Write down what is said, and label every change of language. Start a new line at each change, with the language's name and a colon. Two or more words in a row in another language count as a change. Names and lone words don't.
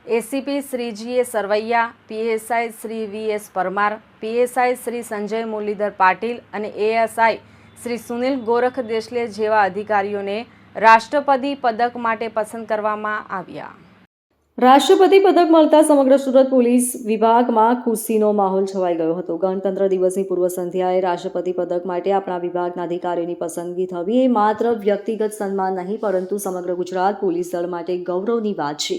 Gujarati: एसीपी श्री जी सरवैया, पीएसआई श्री वीएस परमार, पीएसआई श्री संजय मुरलीधर पाटिल અને एएसआई श्री सुनील गोरख देशले જેવા અધિકારીઓને રાષ્ટ્રપતિ પદક માટે પસંદ કરવામાં આવ્યા। રાષ્ટ્રપતિ પદક મળતા સમગ્ર સુરત પોલીસ વિભાગમાં ખુશીનો માહોલ છવાઈ ગયો હતો। ગણતંત્ર દિવસની પૂર્વ સંધ્યાએ રાષ્ટ્રપતિ પદક માટે આપણા વિભાગના અધિકારીઓની પસંદગી થવી એ માત્ર વ્યક્તિગત સન્માન નહીં પરંતુ સમગ્ર ગુજરાત પોલીસ દળ માટે ગૌરવની વાત છે।